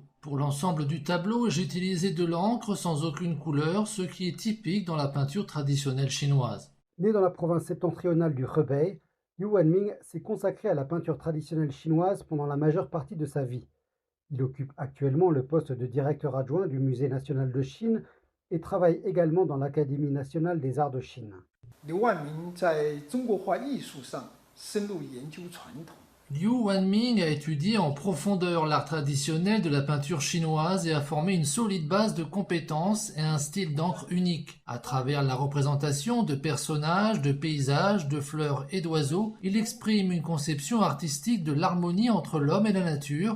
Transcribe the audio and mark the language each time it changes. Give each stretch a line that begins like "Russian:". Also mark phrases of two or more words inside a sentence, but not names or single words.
French: Pour l'ensemble du tableau, j'ai utilisé de l'encre sans aucune couleur, ce qui est typique dans la peinture traditionnelle chinoise. Né dans la province septentrionale du Hebei, Liu Wanming s'est consacré à la peinture traditionnelle chinoise pendant la majeure partie de sa vie. Il occupe actuellement le poste de directeur adjoint du Musée national de Chine et travaille également dans l'Académie nationale des arts de Chine.
Chinese: 刘万明在中国画艺术上深入研究传统，
French: Liu Wanming a étudié en profondeur l'art traditionnel de la peinture chinoise et a formé une solide base de compétences et un style d'encre unique. À travers la représentation de personnages, de paysages, de fleurs et d'oiseaux, il exprime une conception artistique de l'harmonie entre l'homme et la nature.